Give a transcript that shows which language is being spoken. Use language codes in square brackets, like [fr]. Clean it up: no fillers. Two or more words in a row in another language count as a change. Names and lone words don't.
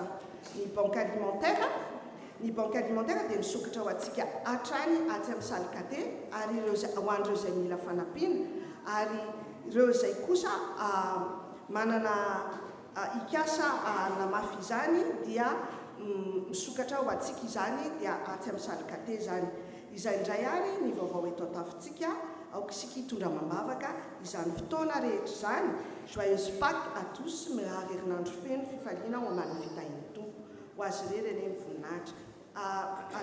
[mg] Ny [fr] banque alimentaire [mg] dia misokatra ho antsika hatrany aty amin'ny salle kate ary ho an'ireo izay mila fanampiana ary ireo izay kosa manana ikasa namafy izany dia misokatra ho antsika izany dia aty amin'ny salle kate zany. Izay indray ary ny vaovao eto an-tafontsika aoka isika hitondra mambavaka izany fotoana rehetra izany. [fr] Joyeuse Pâques à tous, [mg] mirary herinandro feno fifaliana ho amany fitahin'ny tompo ho azy ireny eny voninahitra.